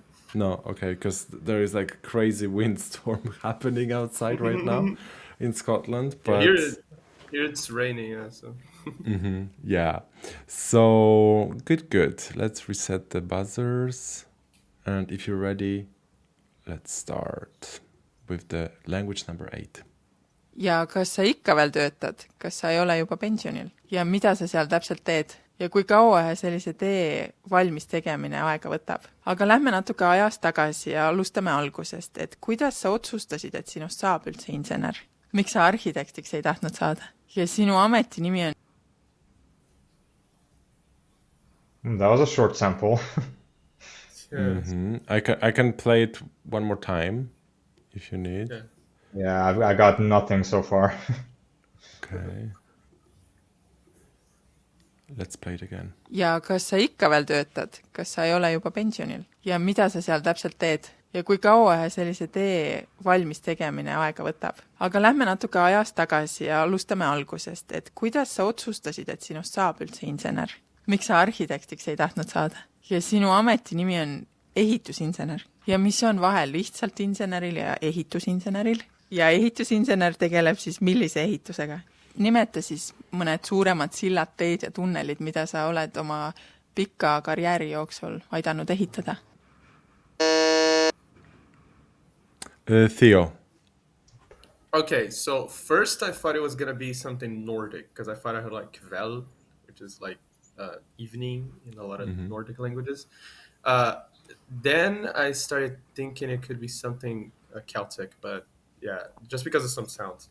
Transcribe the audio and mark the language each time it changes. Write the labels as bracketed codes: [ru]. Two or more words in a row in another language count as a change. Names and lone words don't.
[en] No, okay, because there is like crazy windstorm happening outside right now in Scotland. But Here it's raining. Yeah. So. yeah, so good. Let's reset the buzzers. And if you're ready, let's start with the language number 8. [et] Ja kas sa ikka veel töötad? Kas sa ei ole juba pensionil? Ja mida sa seal täpselt teed? Ja kui kaua sellise tee valmis tegemine aega võtab? Aga lähme natuke ajas tagasi ja alustame algusest, et kuidas sa otsustasid, et sinust saab üldse insener? Miks sa arhitektiks ei tahtnud saada? Ja sinu ameti nimi on... [en] That was a short sample. I can play it one more time if you need. Yeah. Yeah, I got nothing so far. Okay. Let's play it again. [et] Ja kas sa ikka veel töötad? Kas sa ei ole juba pensionil? Ja mida sa seal täpselt teed? Ja kui kaua sellise tee valmis tegemine aega võtab? Aga lähme natuke ajas tagasi ja alustame algusest, et kuidas sa otsustasid, et sinust saab üldse insener? Miks sa arhitektiks ei tahtnud saada? Ja sinu ameti nimi on ehitusinsener. Ja mis on vahel lihtsalt inseneril ja ehitusinseneril? Ja ehitusinsener tegeleb siis millise ehitusega? Nimeta siis mõned suuremad sillad, teed ja tunnelid, mida sa oled oma pika karjääri jooksul aidanud ehitada. [en] Theo. Okay, so first I thought it was gonna be something Nordic because I thought I heard like kväll, which is like evening in a lot of Nordic languages. Then I started thinking it could be something Celtic, but yeah, just because of some sounds.